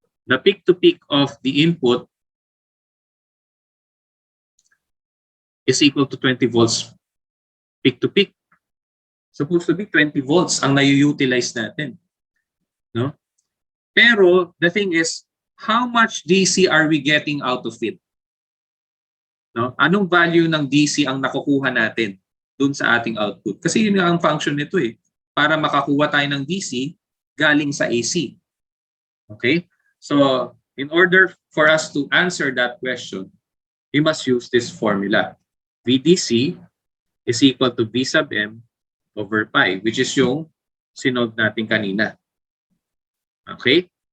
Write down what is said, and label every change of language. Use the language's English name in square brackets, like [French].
[English] the peak-to-peak of the input is equal to 20 volts peak-to-peak. [Filipino] Supposed to be 20 volts ang na-utilize natin. No? [English] Pero the thing is, how much DC are we getting out of it? [Filipino] No? Anong value ng DC ang nakukuha natin dun sa ating output? Kasi yun ang function nito eh. Para makakuha tayo ng DC galing sa AC. [English] Okay? So, in order for us to answer that question, we must use this formula. VDC is equal to V sub M over pi, [Filipino] which is yung sinod natin kanina. [English] Okay?